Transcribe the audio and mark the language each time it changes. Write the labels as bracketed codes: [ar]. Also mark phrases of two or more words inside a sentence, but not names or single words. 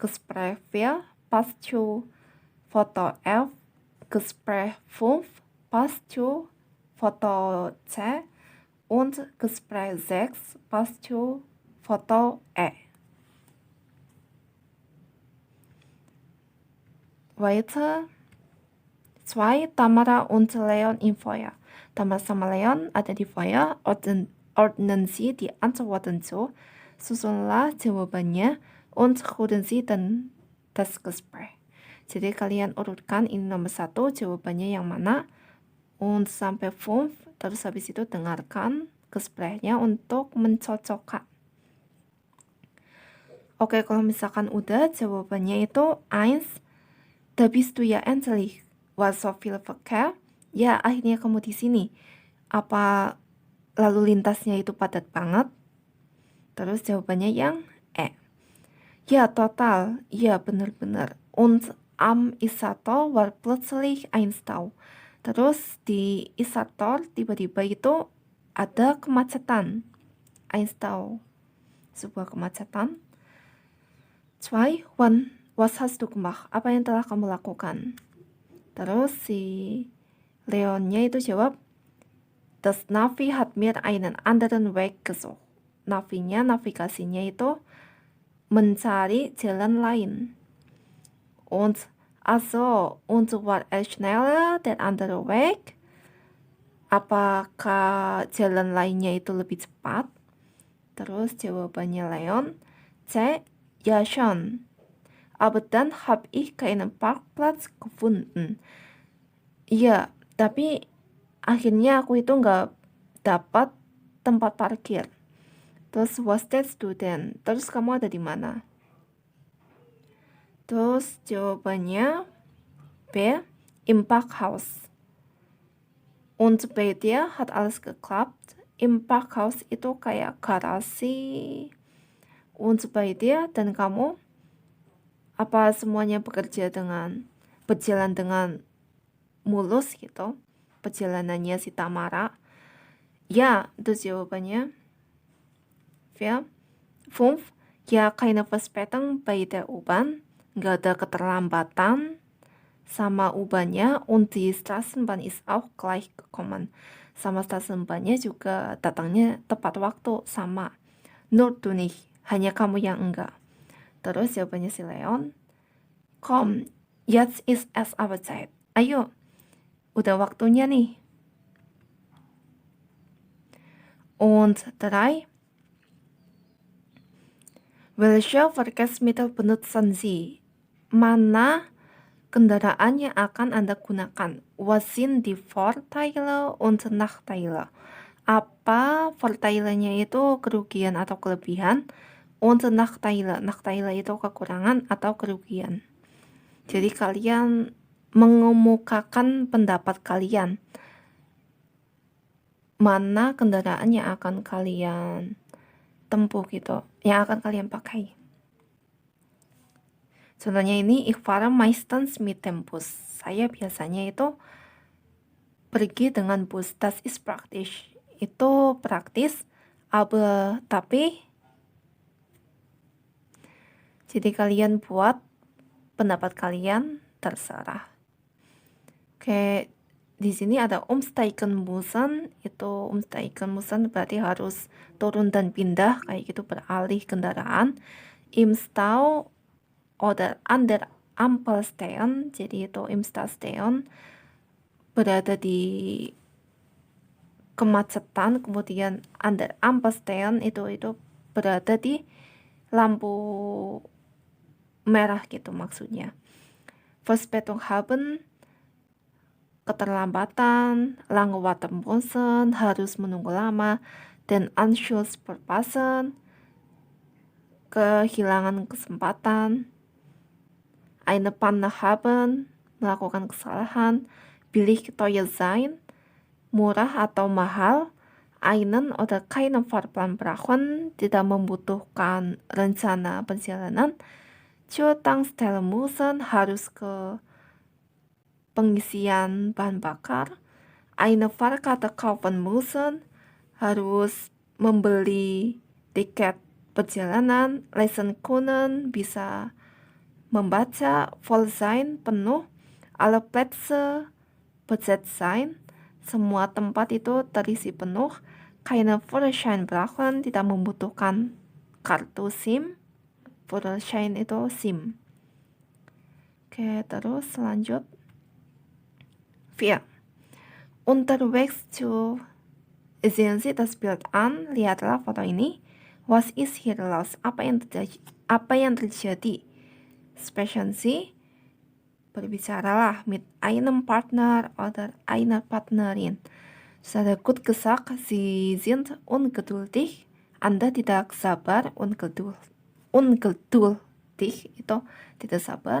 [de] Gespräch 4 passt zu Foto F, Gespräch 5 passt zu Foto C und Gespräch 6 passt zu Foto E. Weiter 2. Tamara und Leon im Feuer. Tamara [id] sama Leon ada di [de] Feuer, ordnen Sie die Antworten zu, [id] susunlah jawabannya, [de] und rufen Sie dann das Gespräch. [id] Jadi kalian urutkan ini nomor 1, jawabannya yang mana, und sampai 5, terus habis itu dengarkan Gesprächnya untuk mencocokkan. Oke, kalau misalkan udah jawabannya itu 1, [de] da bist du ja endlich, war so viel Verkehr. [id] Ya, akhirnya kamu di sini. Apa lalu lintasnya itu padat banget? Terus jawabannya yang E. Ya, total. Ya, benar-benar. [de] Und am Isartor war plötzlich ein Stau. [id] Terus di Isartor tiba-tiba itu ada kemacetan. [de] Ein Stau. [id] Sebuah kemacetan. 2. [de] Wann, was hast du gemacht? [id] Apa yang telah kamu lakukan? Terus si Leonnya itu jawab, [de] das Navi hat mir einen anderen Weg gesucht. [id] Navigasinya itu mencari jalan lain. [de] Und also, und war schneller der andere Weg? [id] Apakah jalan lainnya itu lebih cepat? Terus jawabannya Leon, C, [de] ja schon. Aber dann habe ich keinen Parkplatz gefunden. [id] Iya, tapi akhirnya aku itu nggak dapat tempat parkir. Terus [en] was that student? [id] Terus kamu ada di mana? Terus jawabannya B, [de] im Parkhaus. Und bei dir hat alles geklappt. Im Parkhaus [id] itu kayak garasi. [de] Und bei dir, [id] dan kamu, apa semuanya berjalan dengan mulus gitu, perjalanannya si Tamara? Ya, itu jawabannya. 4. 5. Ya, [de] keine Verspätung bei der U-Bahn. [id] Nggak ada keterlambatan sama U-Bahnnya, [de] und die Straßenbahn ist auch gleich gekommen. [id] Sama Straßenbahnnya juga datangnya tepat waktu, sama. [de] Nur du nicht, [id] hanya kamu yang enggak. Terus jawabannya si Leon, [de] komm, jetzt ist es aber Zeit. [id] Ayo, udah waktunya nih. [de] Und 3. Welche Verkehrsmittel benutzen Sie? [id] Mana kendaraan yang akan Anda gunakan? [de] Was sind die Vorteile und Nachteile? [id] Apa Vorteilenya itu kerugian atau kelebihan? [de] Und Nachteile. [id] Nachteile itu kekurangan atau kerugian. Jadi kalian mengemukakan pendapat kalian. Mana kendaraan yang akan kalian tempuh gitu, yang akan kalian pakai. Contohnya ini, [de] ich fahre meistens mit dem Bus. [id] Saya biasanya itu pergi dengan bus. [de] Das ist praktisch. [id] Itu praktis, aber tapi. Jadi kalian buat pendapat kalian, terserah. Oke, di sini ada [de] umsteigen müssen. [id] Itu [de] umsteigen müssen [id] berarti harus turun dan pindah, kayak gitu, beralih kendaraan. [de] Im Stau oder an der Ampel stehen, [id] jadi itu [de] im Stau stehen, [id] berada di kemacetan. Kemudian [de] an der Ampel stehen [id] itu berada di lampu merah gitu maksudnya. [de] Verspätung haben, keterlambatan, lange warten müssen, [id] harus menunggu lama, [de] den Anschluss verpassen, [id] kehilangan kesempatan, [de] eine Panne haben, [id] melakukan kesalahan, [de] billig teuer sein, [id] murah atau mahal, [de] einen oder keinen Fahrplan brauchen, [id] tidak membutuhkan rencana perjalanan, [de] zur Tankstelle müssen, [id] harus ke pengisian bahan bakar, [de] eine Fahrkarte kaufen müssen, [id] harus membeli tiket perjalanan, [de] leisen können, [id] bisa [de] membaca voll sein penuh, alle Plätze besetzt sein, [id] semua tempat itu terisi penuh, [de] keine Führerschein brauchen, [id] tidak membutuhkan kartu SIM, Führerschein itu SIM. Oke, terus lanjut. 4. [de] Unterwegs zu sehen Sie das Bild an, [id] lihatlah foto ini. [de] Was ist hier los? [id] Apa yang terjadi? [de] Sprechen Sie, berbicaralah mit einem Partner oder einer Partnerin. Saya gut gesagt, Sie sind ungeduldig. [id] Anda tidak sabar, ungeduldig itu tidak sabar.